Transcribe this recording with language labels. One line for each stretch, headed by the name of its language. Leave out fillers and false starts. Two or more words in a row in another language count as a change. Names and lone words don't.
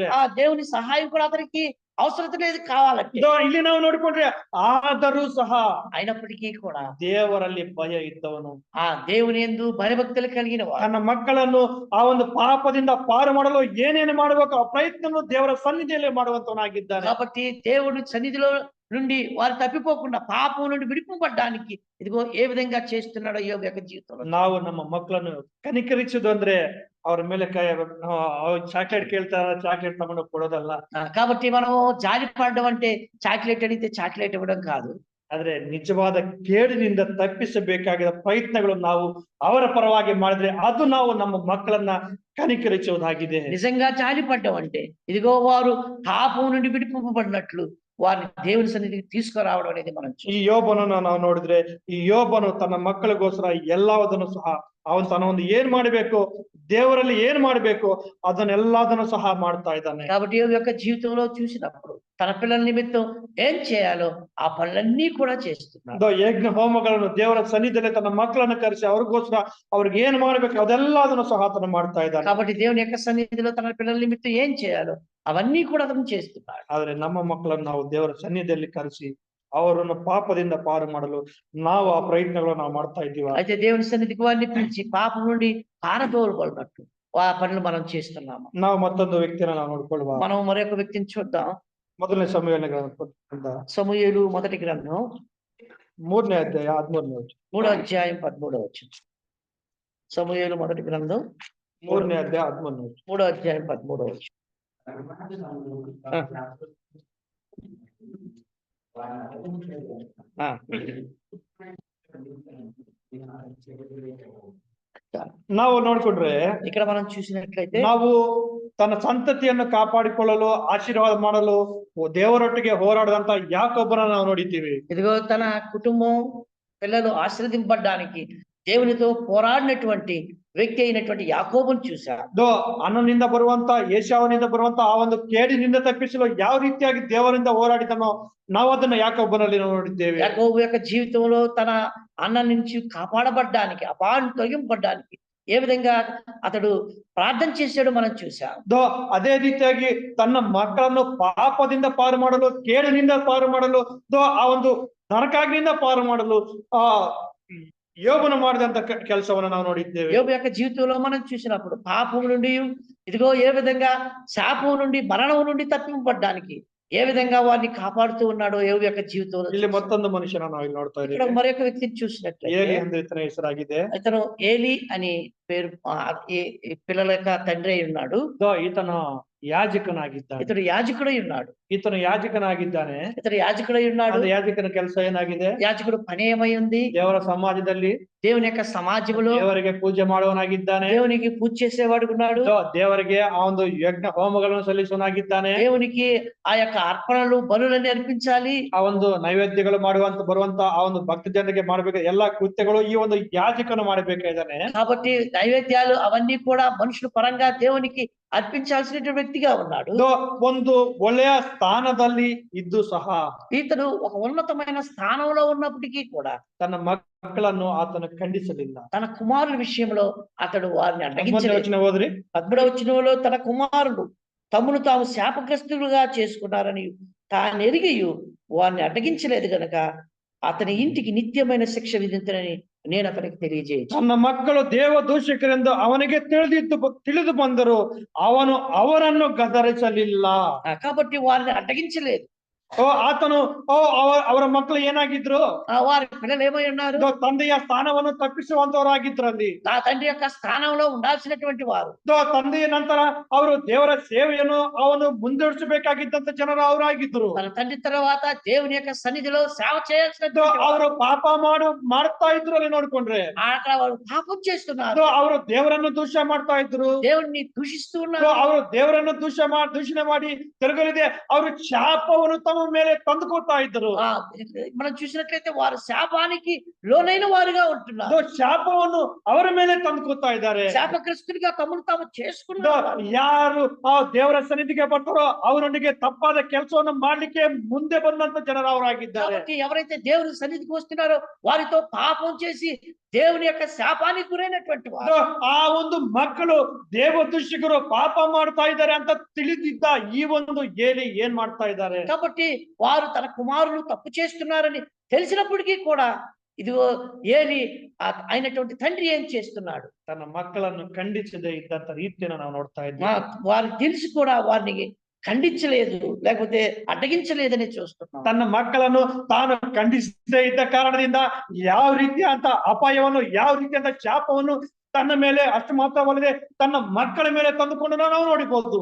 Telugu: ఆ దేవుని సహాయం కూడా అతనికి అవసరం లేదు, కావాలంటే.
Kannada: ಇಲ್ಲಿ ನಾವು ನೋಡ್ಕೊಂಡ್ರೆ ಆದರೂ ಸಹ
Telugu: అయినప్పటికీ కూడా
Kannada: ದೇವರಲ್ಲಿ ಭಯ ಇದ್ದವನು,
Telugu: ఆ దేవుని యందు భయభక్తులు కలిగిన వాడు
Kannada: ತನ್ನ ಮಕ್ಕಳನ್ನು ಆ ಒಂದು ಪಾಪದಿಂದ ಪಾರು ಮಾಡಲು ಏನೇನು ಮಾಡಬೇಕು ಆ ಪ್ರಯತ್ನವನ್ನು ದೇವರ ಸನ್ನಿಧಿಯಲ್ಲಿ ಮಾಡುವಂತವನಾಗಿದ್ದಾನೆ.
Telugu: కాబట్టి దేవుడి సన్నిధిలో నుండి వారు తప్పిపోకుండా పాపం నుండి విడిపింపబడడానికి ఇదిగో ఏ విధంగా చేస్తున్నాడో యోబు యొక్క జీవితంలో.
Kannada: ನಾವು ನಮ್ಮ ಮಕ್ಕಳನ್ನು ಕನಿಕರಿಸುದು ಅಂದ್ರೆ ಅವ್ರ ಮೇಲೆ ಚಾಕ್ಲೇಟ್ ಕೇಳ್ತಾರ, ಚಾಕ್ಲೇಟ್ ತಗೊಂಡು ಕೊಡೋದಲ್ಲ.
Telugu: కాబట్టి మనం జాలి పడడం అంటే చాక్లెట్ అడిగితే చాక్లెట్ ఇవ్వడం కాదు.
Kannada: ಆದ್ರೆ ನಿಜವಾದ ಕೇಡಿನಿಂದ ತಪ್ಪಿಸಬೇಕಾಗಿದ್ದ ಪ್ರಯತ್ನಗಳು ನಾವು ಅವರ ಪರವಾಗಿ ಮಾಡಿದ್ರೆ ಅದು ನಾವು ನಮ್ಮ ಮಕ್ಕಳನ್ನ ಕನಿಕರಿಸುವುದಾಗಿದೆ.
Telugu: నిజంగా జాలి పడ్డం అంటే ఇదిగో వారు పాపం నుండి విడిపింపబడినట్లు వారిని దేవుని సన్నిధికి తీసుకురావడం అనేది మనం
Kannada: ಈ ಯೋಬನನ್ನು ನಾವು ನೋಡಿದ್ರೆ ಈ ಯೋಬನು ತನ್ನ ಮಕ್ಕಳಿಗೋಸ್ಕರ ಎಲ್ಲದನ್ನು ಸಹ ಅವನು ತನ್ನ ಒಂದು ಏನ್ ಮಾಡ್ಬೇಕು, ದೇವರಲ್ಲಿ ಏನ್ ಮಾಡ್ಬೇಕು ಅದನ್ನೆಲ್ಲದನ್ನು ಸಹ ಮಾಡ್ತಾ ಇದ್ದಾನೆ.
Telugu: కాబట్టి యోబు యొక్క జీవితంలో చూసినప్పుడు తన పిల్లల నిమిత్తం ఏం చేయాలో ఆ పనులన్నీ కూడా చేస్తున్నాడు.
Kannada: ಯಜ್ಞ ಹೋಮಗಳನ್ನು ದೇವರ ಸನ್ನಿಧಿಯಲ್ಲಿ ತನ್ನ ಮಕ್ಕಳನ್ನು ಕರೆಸಿ ಅವ್ರಿಗೋಸ್ಕರ ಅವ್ರಿಗೆ ಏನ್ ಮಾಡ್ಬೇಕು ಅದೆಲ್ಲದನ್ನು ಸಹ ಆತನು ಮಾಡ್ತಾ ಇದ್ದಾನೆ.
Telugu: కాబట్టి దేవుని యొక్క సన్నిధిలో తన పిల్లల నిమిత్తం ఏం చేయాలో అవన్నీ కూడా అతను చేస్తున్నాడు.
Kannada: ಆದ್ರೆ ನಮ್ಮ ಮಕ್ಕಳನ್ನು ನಾವು ದೇವರ ಸನ್ನಿಧಿಯಲ್ಲಿ ಕರೆಸಿ ಅವರನ್ನು పాపದಿಂದ పారు ಮಾಡಲು ನಾವು
Telugu: ఆ ప్రయత్నాలను
Kannada: ನಾವು ಮಾಡ್ತಾ ಇದ್ದೀವಾ?
Telugu: అయితే దేవుని సన్నిధికి వారిని పిలిచి పాపం నుండి పారదోలబడినట్టు ఆ పనులు మనం చేస్తున్నాము.
Kannada: ನಾವು మತ್ತొంದು వ్యక్తిని ನಾವು ನೋಡ್ಕೊಳ್ಳುವ.
Telugu: మనం మరొక వ్యక్తిని చూద్దాం.
Kannada: ಮೊದಲನೇ ಸಮುವೇಲನ ಗ್ರಂಥ
Telugu: సమూయేలు మొదటి గ్రంథం
Kannada: 3ನೇ ಅಧ್ಯಾಯ 13ನೇ ವಚನ.
Telugu: 3వ అధ్యాయం 13వ వచనం. సమూయేలు మొదటి గ్రంథం
Kannada: 3ನೇ ಅಧ್ಯಾಯ 13ನೇ ವಚನ.
Telugu: 3వ అధ్యాయం 13వ వచనం. ఆ.
Kannada: ನಾವು ನೋಡ್ಕೊಂಡ್ರೆ
Telugu: ఇక్కడ మనం చూసినట్లయితే
Kannada: ನಾವು ತನ್ನ ಸಂತತಿಯನ್ನು ಕಾಪಾಡಿಕೊಳ್ಳಲು ಆಶೀರ್ವಾದ ಮಾಡಲು ದೇವರೊಟ್ಟಿಗೆ ಹೋರಾಡದಂತ ಯಾಕೊಬ್ಬನ ನಾವು ನೋಡಿದ್ದೀವಿ.
Telugu: ఇదిగో తన కుటుంబం పిల్లలు ఆశీర్వదింపబడ్డానికి దేవునితో పోరాడినటువంటి వ్యక్తి అయినటువంటి యాకోబును చూశారు.
Kannada: ಅನ್ನನಿಂದ ಬರುವಂತ ಏಷಾವನಿಂದ ಬರುವಂತ ಆ ಒಂದು ಕೇಡಿನಿಂದ ತಪ್ಪಿಸಲು ಯಾವ ರೀತಿಯಾಗಿ ದೇವರಿಂದ ಹೋರಾಡಿದನೋ ನಾವು ಅದನ್ನ ಯಾಕೋಬನಲ್ಲಿ ನೋಡಿದ್ದೇವೆ.
Telugu: యాకోబు యొక్క జీవితంలో తన అన్న నుంచి కాపాడబడ్డానికి అపాయం తొలగింపబడ్డానికి ఏ విధంగా అతడు ప్రార్థన చేశాడో మనం చూసాం.
Kannada: ಅದೇ ರೀತಿಯಾಗಿ ತನ್ನ ಮಕ್ಕಳನ್ನು ಪಾಪದಿಂದ ಪಾರು ಮಾಡಲು ಕೇಡಿನಿಂದ ಪಾರು ಮಾಡಲು ಆ ಒಂದು ನರಕಾಗ್ನಿಂದ ಪಾರು ಮಾಡಲು ಆ యోబును ಮಾಡಿದಂತ ಕೆಲಸವನ್ನು ನಾವು ನೋಡಿದ್ದೇವೆ.
Telugu: యోబు యొక్క జీవితంలో మనం చూసినప్పుడు పాపం నుండి ఇదిగో ఏ విధంగా శాపం నుండి మరణం నుండి తప్పింపబడ్డానికి ఏ విధంగా వారిని కాపాడుతూ ఉన్నాడో యోబు యొక్క జీవితంలో.
Kannada: ಇಲ್ಲಿ మತ್ತొంದು మనుషులను ನಾವು ಇಲ್ಲಿ ನೋಡ್ತಾ
Telugu: ఇక్కడ
Kannada: ಇದ್ದೇವೆ.
Telugu: మరొక వ్యక్తిని చూసినట్లయితే
Kannada: ಏಲಿ ಎಂದು ಇತನ ಹೆಸರಾಗಿದೆ.
Telugu: ఇతను ఏలి అని పేరు ఈ పిల్లల యొక్క తండ్రి అయి ఉన్నాడు.
Kannada: ಈತನ ಯಾಜಕನಾಗಿದ್ದಾನೆ.
Telugu: ఇతడు యాజకుడై ఉన్నాడు.
Kannada: ಈತನು ಯಾಜಕನಾಗಿದ್ದಾನೆ.
Telugu: ఇతడు యాజకుడై ఉన్నాడు.
Kannada: ಅದು ಯಾಜಕನ ಕೆಲಸ ಏನಾಗಿದೆ?
Telugu: యాజకుడు పని ఏమై ఉంది?
Kannada: ದೇವರ ಸಮಾಜದಲ್ಲಿ
Telugu: దేవుని యొక్క సమాజంలో
Kannada: ದೇವರಿಗೆ ಪೂಜೆ ಮಾಡುವನಾಗಿದ್ದಾನೆ.
Telugu: దేవునికి పూజ చేసేవాడు ఉన్నాడు.
Kannada: ದೇವರಿಗೆ ಆ ಒಂದು ಯಜ್ಞ ಹೋಮಗಳನ್ನು ಸಲ್ಲಿಸುವನಾಗಿದ್ದಾನೆ.
Telugu: దేవునికి ఆ యొక్క అర్పణలు బలులన్నీ అర్పించాలి.
Kannada: ಆ ಒಂದು ನೈವೇದ್ಯಗಳು ಬರುವಂತ ಆ ಒಂದು ಭಕ್ತ ಜನರಿಗೆ ಮಾಡಬೇಕು ಎಲ್ಲಾ ಕೃತ್ಯಗಳು ಈ ಒಂದು ಯಾಜಕನು ಮಾಡಬೇಕಾಗಿದ್ದಾನೆ.
Telugu: కాబట్టి నైవేద్యాలు అవన్నీ కూడా మనుషుల పరంగా దేవునికి అర్పించాల్సిన వ్యక్తిగా ఉన్నాడు.
Kannada: ಒಂದು ಒಳ್ಳೆಯ ಸ್ಥಾನದಲ್ಲಿ ಇದ್ದು ಸಹ
Telugu: ఇతడు ఒక ఉన్నతమైన స్థానంలో ఉన్నప్పటికీ కూడా
Kannada: ತನ್ನ ಮಕ್ಕಳನ್ನು ಆತನು ಖಂಡಿಸಲಿಲ್ಲ.
Telugu: తన కుమారుల విషయంలో అతడు వారిని అడ్డగించలేదు.
Kannada: ಹೋದ್ರಿ
Telugu: 10వ వచనంలో తన కుమారులు తమను తాము శాపగ్రస్తులుగా చేసుకున్నారని తాను ఎరిగి వారిని అడ్డగించలేదు గనక అతని ఇంటికి నిత్యమైన శిక్ష విధించనని నేను అతనికి తెలియజేయచ్చు.
Kannada: ತನ್ನ ಮಕ್ಕಳು ದೇವ ದೂಷಕರೆಂದು ಅವನಿಗೆ ತಿಳಿದು ಬಂದರು, ಅವನು ಅವರನ್ನು ಗದರಿಸಲಿಲ್ಲ.
Telugu: కాబట్టి వారిని అడ్డగించలేదు.
Kannada: ಆತನು ಅವರ ಮಕ್ಕಳು ಏನಾಗಿದ್ರು?
Telugu: వారి పిల్లలు ఏమై ఉన్నారు?
Kannada: ತಂದೆಯ ಸ್ಥಾನವನ್ನು ತಪ್ಪಿಸುವಂತವರಾಗಿದ್ರಲ್ಲಿ.
Telugu: ఆ తండ్రి యొక్క స్థానంలో ఉండాల్సినటువంటి వారు.
Kannada: ತಂದೆಯ ನಂತರ ಅವರು ದೇವರ ಸೇವೆಯನ್ನು ಅವನು ಮುಂದುವರಿಸಬೇಕಾಗಿದ್ದಂತ ಜನರು ಅವರಾಗಿದ್ರು.
Telugu: తన తండ్రి తర్వాత దేవుని యొక్క సన్నిధిలో సేవ చేయాల్సిన
Kannada: ಅವರು ಪಾಪ ಮಾಡ್ತಾ ಇದ್ರು. ಅಲ್ಲಿ ನೋಡ್ಕೊಂಡ್ರೆ
Telugu: అక్కడ వారు పాపం చేస్తున్నారు.
Kannada: ಅವರು ದೇವರನ್ನು ದೂಷಣೆ ಮಾಡ್ತಾ ಇದ್ರು.
Telugu: దేవుణ్ణి దూషిస్తూ ఉన్నారు.
Kannada: ಅವರು ದೇವರನ್ನು ದೂಷಣೆ ಮಾಡಿ ತಿರುಗಲಿದೆ ಅವರು ಶಾಪವನ್ನು ತಮ್ಮ ಮೇಲೆ ತಂದುಕೊಳ್ತಾ ಇದ್ರು.
Telugu: మనం చూసినట్లయితే వారు శాపానికి లోనైన వారుగా ఉంటున్నారు.
Kannada: ಶಾಪವನ್ನು ಅವರ ಮೇಲೆ ತಂದುಕೊಳ್ತಾ ಇದ್ದಾರೆ.
Telugu: శాపగ్రస్తుడిగా తమను తాము చేసుకున్నారు.
Kannada: ಯಾರು ಆ ದೇವರ ಸನ್ನಿಧಿಗೆ ಬರ್ತಾರೋ ಅವರೊಂದಿಗೆ ತಪ್ಪಾದ ಕೆಲಸವನ್ನು ಮಾಡ್ಲಿಕ್ಕೆ ಮುಂದೆ ಬಂದಂತ ಜನರು ಅವರಾಗಿದ್ದಾರೆ.
Telugu: కాబట్టి ఎవరైతే దేవుని సన్నిధికి వస్తున్నారో వారితో పాపం చేసి దేవుని యొక్క శాపానికి గురైనటువంటి వారు.
Kannada: ಆ ಒಂದು ಮಕ್ಕಳು ದೇವ ದೂಷಕರು ಪಾಪ ಮಾಡ್ತಾ ಇದ್ದಾರೆ ಅಂತ ತಿಳಿದಿದ್ದ ಈ ಒಂದು ಏಲಿ ಏನ್ ಮಾಡ್ತಾ ಇದ್ದಾರೆ?
Telugu: కాబట్టి వారు తన కుమారులు తప్పు చేస్తున్నారని తెలిసినప్పటికీ కూడా ఇదిగో ఏలి అయినటువంటి తండ్రి ఏం చేస్తున్నాడు?
Kannada: ತನ್ನ ಮಕ್ಕಳನ್ನು ಖಂಡಿಸದೆ ಇದ್ದಂತ ರೀತಿಯನ್ನು ನಾವು ನೋಡ್ತಾ ಇದ್ದೀವಿ.
Telugu: వారు తెలిసి కూడా వారిని ఖండించలేదు, లేకపోతే అడ్డగించలేదని చూస్తున్నాం.
Kannada: ತನ್ನ ಮಕ್ಕಳನ್ನು ತಾನು ಖಂಡಿಸದೇ ಇದ್ದ ಕಾರಣದಿಂದ ಯಾವ ರೀತಿಯಂತ ಅಪಾಯವನ್ನು ಯಾವ ರೀತಿಯಂತ ಶಾಪವನ್ನು ತನ್ನ ಮೇಲೆ ಅಷ್ಟು ಮಾತ್ರವಲ್ಲದೆ ತನ್ನ ಮಕ್ಕಳ ಮೇಲೆ ತಂದುಕೊಂಡು ನಾವು ನೋಡಬಹುದು.